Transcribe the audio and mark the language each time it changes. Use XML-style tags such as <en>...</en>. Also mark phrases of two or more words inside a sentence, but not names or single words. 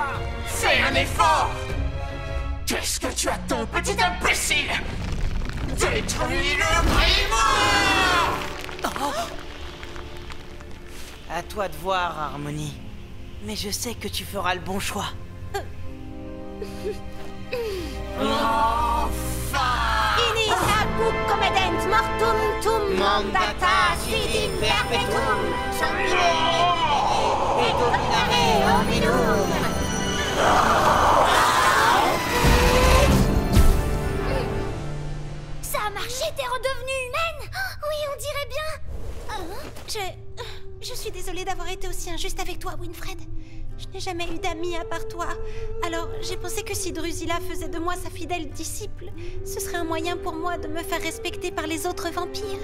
<fr>Fais un effort! Qu'est-ce que tu attends, petit imbécile? Détruis le grimoire! À toi de voir, Harmonie. Mais je sais que tu feras le bon choix.</fr> <la>Inis agut comedent mortum tum mandata sidim perpetuum sanguine et dominare hominum.</la> <fr>Ça a marché, t'es redevenue humaine. Oui, on dirait bien. Je suis désolée d'avoir été aussi injuste avec toi, Winfred. Je n'ai jamais eu d'amis à part toi. Alors, j'ai pensé que si Drusilla faisait de moi sa fidèle disciple, ce serait un moyen pour moi de me faire respecter par les autres vampires.</fr>